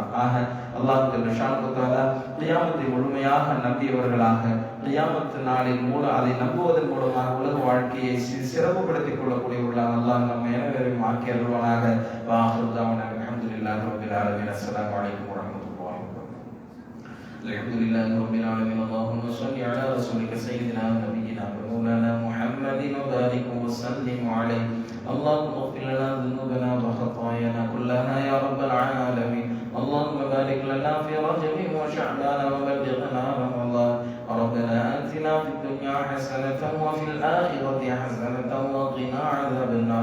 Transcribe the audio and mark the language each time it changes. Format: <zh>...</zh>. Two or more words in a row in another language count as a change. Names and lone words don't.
<ta>ஆக</ta> <ar>الله جل شأنه تعالى</ar> <ta>கியாமத்தை முழுமையாக நம்பியவர்களாக கியாமத்து நாளின் மூலம் அதை நம்புவதன் மூலமாக உலக வாழ்க்கையை சிறப்புப்படுத்திக் கொள்ளக்கூடியவர்களாக அல்லாஹ் நம்ம அனைவரையும் ஆக்கி அருள்வானாக.</ta> <ar>وآخر دعوانا الحمد لله رب العالمين السلام عليكم ورحمة الله وبركاته. الحمد لله رب العالمين اللهم صل على رسولك سيدنا نبينا مولانا محمد وبارك وسلم عليه. اللهم اغفر لنا ذنوبنا وخطايانا كلها يا رب العالمين. اللهم بارك لنا في رجب وشعبان وبلغنا رمضان. ربنا آتنا في الدنيا حسنة وفي الآخرة حسنة وقنا عذاب النار.</ar>